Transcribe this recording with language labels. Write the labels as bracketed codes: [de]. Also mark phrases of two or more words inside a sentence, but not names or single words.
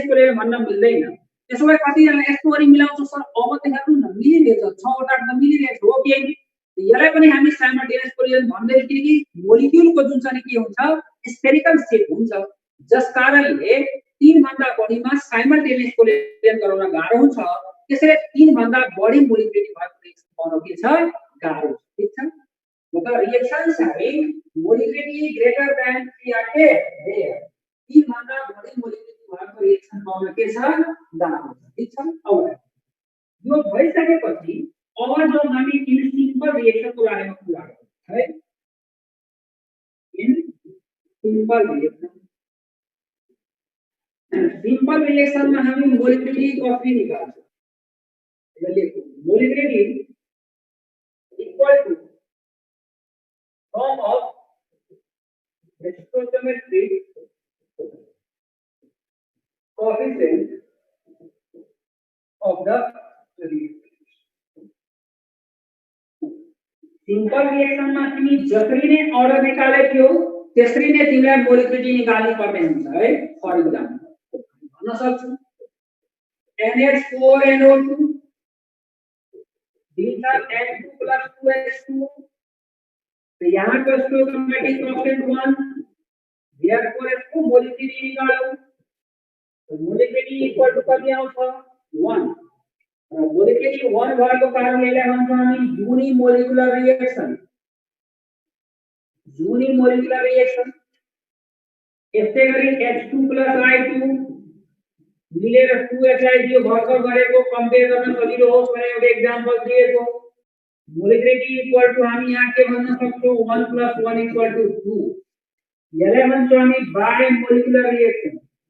[ne] कोलिजन भन्न मिल्दैन त्यसो भए कति जना यस्तो गरी मिलाउँछ सर अब त हेर्नु न मिलिरहेछ 6 वटा त मिलिरहेछ ओके यसलाई पनि हामी साइमल्टेनियस कोलिजन भन्दै थियौ कि मोलिक्युलको जुन छ नि के हुन्छ स्फेरिकल शेप हुन्छ जस कारणले तीन भन्दा बढीमा साइमल्टेनियस कोलिजन गराउन गाह्रो हुन्छ त्यसैले तीन भन्दा बढी मोलिकुलरिटी भएको रिएक्सन पाउन के छ गाह्रो ठीक छ मतलब [en] reactions having molecularity greater than 3 are [ne] के रेयर तीन भन्दा बढी मोलिकुलरिटी भएको रिएक्सन पाउन के छ गाह्रो ठीक छ अब यो भइसकेपछि अब जो हामी [en] in simple reaction [ne] को बारेमा कुरा गरौँ है [en] in simple reaction simple reaction [hi] में हम [ne] मोलिकुलरिटी कसरी निकाल्छौं र लेखौं [en] molecularity equal to sum of stoichiometric coefficient of the reaction simple reaction [ne] में तिमी जसरी नै अर्डर निकाले थियो त्यसरी नै तिमीलाई मोलिकुलरिटी निकाल्नु पर्ने हुन्छ है [en] for example [ne] भन्न सक्छु NH4NO2 दिन्छ N2 + 2H2 [hi] तो यहाँ का [en] stoichiometric constant [ne] 1 therefore [hi] इसको मोलिकुलरिटी निकालो तो [en] molecularity equal to [ne] कति आउँछ 1 मोलिकुलरिटी 1 भएको कारणले यसलाई भन्छौं हामी यूनिमोलिकुलर रिएक्सन यसै गरी H2 + I2 मिलेर 2HI भर्खर गरेको कम्पेयर गर्न सजिलो होस् भनेर एउटा एक्जाम्पल दिएको [en] molecularity equal to [ne] हामी यहाँ के भन्न सक्छौं 1 + 1 = 2 यसलाई भन्छौं हामी [en] bi molecular reaction